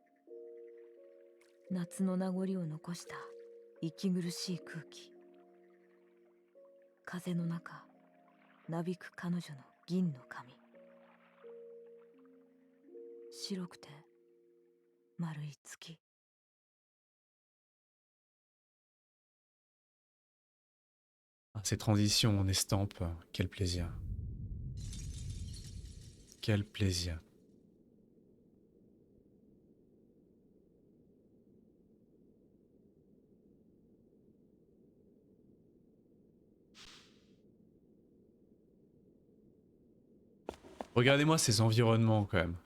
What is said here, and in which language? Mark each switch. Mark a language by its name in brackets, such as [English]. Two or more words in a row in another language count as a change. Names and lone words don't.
[Japanese] 夏の名残を残した息苦しい空気、風の中なびく彼女の銀の髪。白くて丸い月。 [French] Ah, ces transitions en estampe, quel plaisir. Quel plaisir. Regardez-moi ces environnements quand même.